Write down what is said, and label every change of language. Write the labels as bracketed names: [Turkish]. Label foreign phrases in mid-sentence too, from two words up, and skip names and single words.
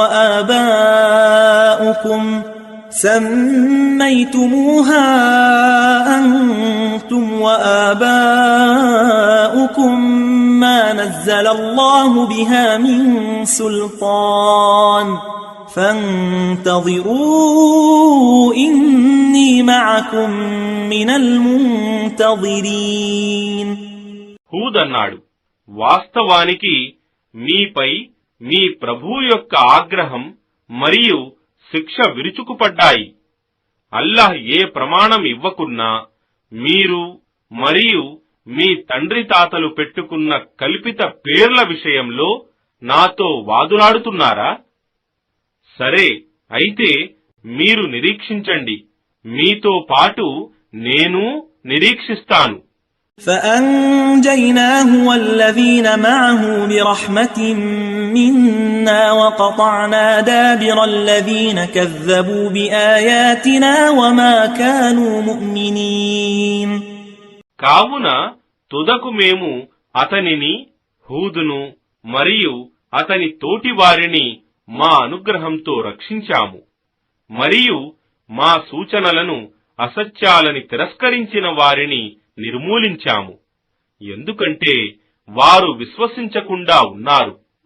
[Arabic] وآباؤكم ما نزل الله بها من سلطان فانتظروا إني معكم من المنتظرين. [Telugu] హూద్ అన్నాడు, వాస్తవానికి మీపై మీ ప్రభువు యొక్క ఆగ్రహం మరియు శిక్ష విరుచుకుపడ్డాయి. అల్లాహ్ ఏ ప్రమాణం ఇవ్వకున్నా మీరు మరియు మీ తండ్రి తాతలు పెట్టుకున్న కల్పిత పేర్ల విషయంలో నాతో వాదులాడుతున్నారా? సరే, అయితే మీరు నిరీక్షించండి, మీతో పాటు నేను నిరీక్షిస్తాను. [Arabic] فأنجيناه والذين معه برحمة منا وقطعنا دابر الذين كذبوا بآياتنا وما كانوا مؤمنين. [Telugu] కావున తుదకు మేము అతనిని, హూదును మరియు అతని తోటివారిని మా అనుగ్రహంతో రక్షించాము మరియు మా సూచనలను అసత్యాలని తిరస్కరించిన వారిని నిర్మూలించాము, ఎందుకంటే వారు విశ్వసించకుండా ఉన్నారు.